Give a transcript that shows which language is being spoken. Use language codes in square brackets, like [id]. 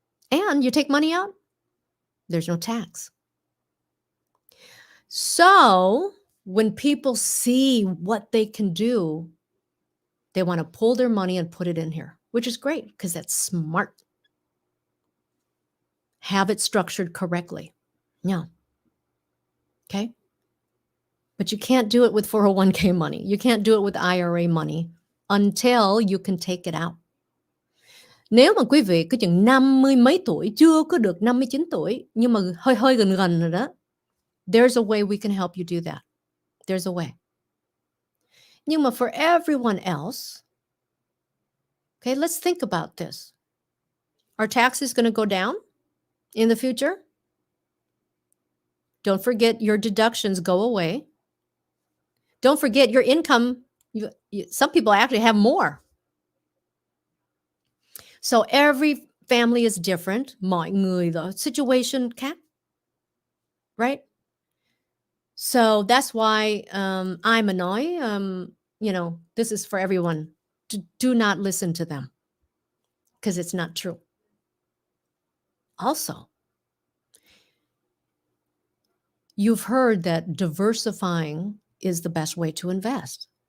[en] And you take money out, there's no tax. So when people see what they can do, they want to pull their money and put it in here, which is great because that's smart. Have it structured correctly. Yeah. Okay. But you can't do it with 401k money. You can't do it with IRA money until you can take it out. [vi] Nếu mà quý vị cứ chừng 50 mấy tuổi, chưa có được 59 tuổi, nhưng mà hơi gần rồi đó, [en] there's a way we can help you do that. There's a way. [vi] Nhưng mà [en] for everyone else, okay, let's think about this. Are taxes going to go down in the future? Don't forget your deductions go away. Don't forget your income. Some people actually have more. So every family is different. [vi] Mọi người [en] the situation [vi] khác. [en] Right? So that's why I'm [vi] nói, [en] this is for everyone. Do not listen to them because it's not true. Also, you've heard that diversifying is the best way to invest.